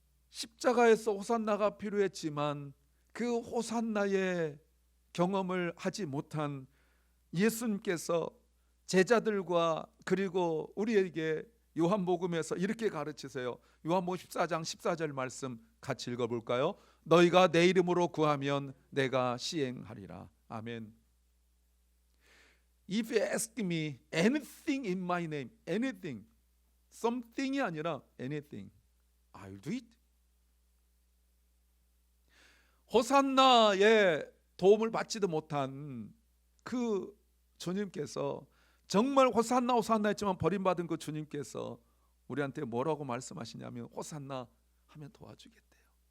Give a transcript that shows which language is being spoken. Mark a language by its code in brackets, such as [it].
[ko] 십자가에서 호산나가 필요했지만 그 호산나의 경험을 하지 못한 예수님께서 제자들과 그리고 우리에게 요한복음에서 이렇게 가르치세요. 요한복음 14장 14절 말씀 같이 읽어볼까요? 너희가 내 이름으로 구하면 내가 시행하리라. 아멘. [en] If you ask me anything in my name, anything, something [ko] 이 아니라 [en] anything, I'll do it. [ko] 호산나의 도움을 받지도 못한 그 주님께서, 정말 호산나 호산나 했지만 버림받은 그 주님께서 우리한테 뭐라고 말씀하시냐면 호산나 하면 도와주겠대요.